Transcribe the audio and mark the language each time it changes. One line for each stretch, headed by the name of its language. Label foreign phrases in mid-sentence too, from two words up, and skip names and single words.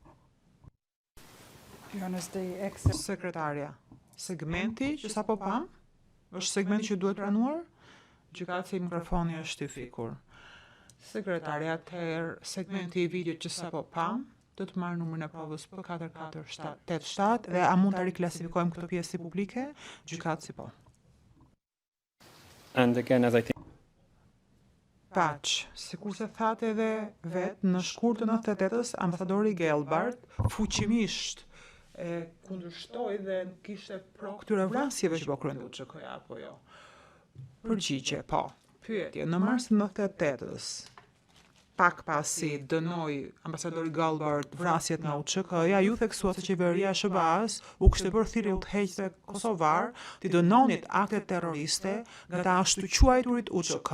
Albanian: Sekretarja, segmenti që sapo pam, është segmenti që duhet pranuar? Gjykatësi, mikrofoni është i fikur. Sekretarja, atëherë segmenti i video që sapo pam, do të marrë numrin e provës P4487 dhe a mund ta riklasifikojmë këtë pjesë si publike? Gjykatësi po.
English: And again, as I think,
Albanian: Paq, sikur se thatë edhe vetë, në shkurt të 98-s, ambasadori Gelbart fuqimisht e kundërshtoi dhe kishte pro këtyre vrasjeve që po kryente UÇK-ja apo jo. Përgjigje, po. Pyetje, në mars të 98-s, pak pasi dënoi ambasadori Galbert vrasjet nga UÇK-ja, ju theksua se qeveria e SBA-s u kishte bërë thirrje udhëheqëse kosovar të dënonit akte terroriste nga të ashtu quajturit UÇK.